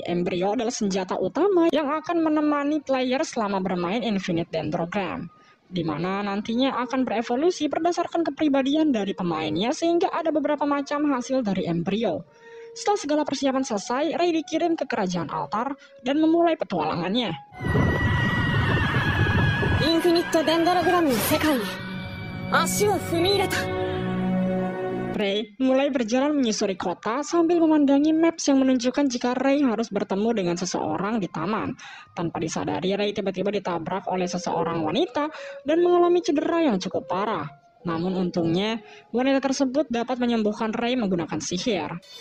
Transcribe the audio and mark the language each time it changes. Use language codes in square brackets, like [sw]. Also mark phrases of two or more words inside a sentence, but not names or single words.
[id] Embrio adalah senjata utama yang akan menemani player selama bermain Infinite Dendrogram, di mana nantinya akan berevolusi berdasarkan kepribadian dari pemainnya sehingga ada beberapa macam hasil dari embrio. Setelah segala persiapan selesai, Ray dikirim ke kerajaan altar dan memulai petualangannya. [ja] Infinite Dendrogram の世界へ足を踏み入れた. [id] Ray mulai berjalan menyusuri kota sambil memandangi maps yang menunjukkan jika Ray harus bertemu dengan seseorang di taman. Tanpa disadari, Ray tiba-tiba ditabrak oleh seseorang wanita dan mengalami cedera yang cukup parah. Namun untungnya, wanita tersebut dapat menyembuhkan Ray menggunakan sihir.